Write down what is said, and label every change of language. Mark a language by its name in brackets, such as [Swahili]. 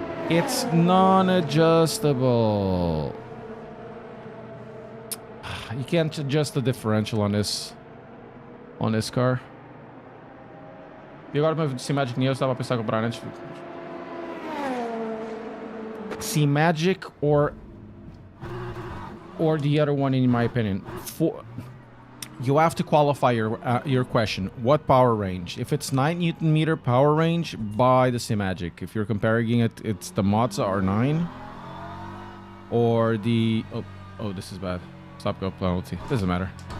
[English] It's non-adjustable. You can't adjust the differential on this car. [Portuguese] E agora meu C-Magic Neo estava a pensar em comprar antes. [English] C-Magic or the other one, in my opinion. You have to qualify your question. What power range? If it's 9 Newton meter power range, buy the C-Magic. If you're comparing it, it's the Mazda R9 or the oh this is bad. Stop go penalty. Doesn't matter.